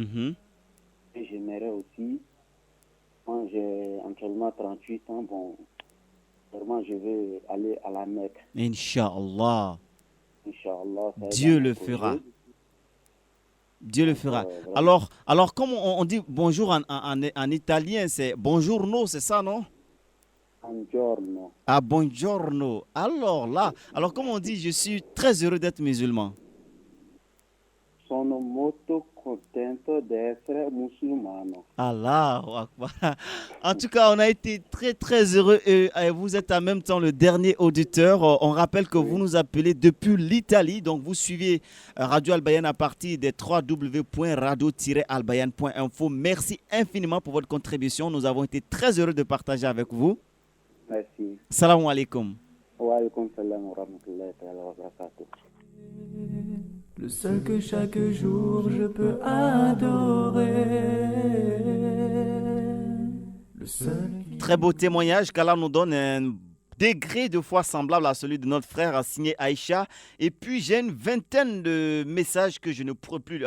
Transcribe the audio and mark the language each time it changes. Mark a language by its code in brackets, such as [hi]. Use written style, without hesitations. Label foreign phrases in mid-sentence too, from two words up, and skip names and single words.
[fr] Et j'aimerais aussi, moi, j'ai actuellement 38 ans, bon, vraiment, je vais aller à la Mecque. [ar] إن شاء الله. إن شاء الله. [fr] Dieu le fera. Dieu le fera. Alors comme on dit bonjour en italien, c'est buongiorno, c'est ça, non? [it] Buongiorno. Ah, buongiorno. [fr] Alors comme on dit, je suis très heureux d'être musulman. [it] Sono molto contento di essere musulmano. [ar] الله أكبر. [fr] En tout cas, on a été très très heureux et vous êtes en même temps le dernier auditeur. On rappelle que vous nous appelez depuis l'Italie, donc vous suivez Radio Al-Bayan à partir des www.radio-albayan.info. Merci infiniment pour votre contribution. Nous avons été très heureux de partager avec vous. Merci. [ar] السلام عليكم. وعليكم السلام ورحمة الله وبركاته. [fr] Le seul que chaque jour je peux adorer. Le seul qui... Très beau témoignage qu'Allah nous donne un degré de foi semblable à celui de notre frère signé Aïcha. Et puis j'ai une vingtaine de messages que je ne pourrais plus...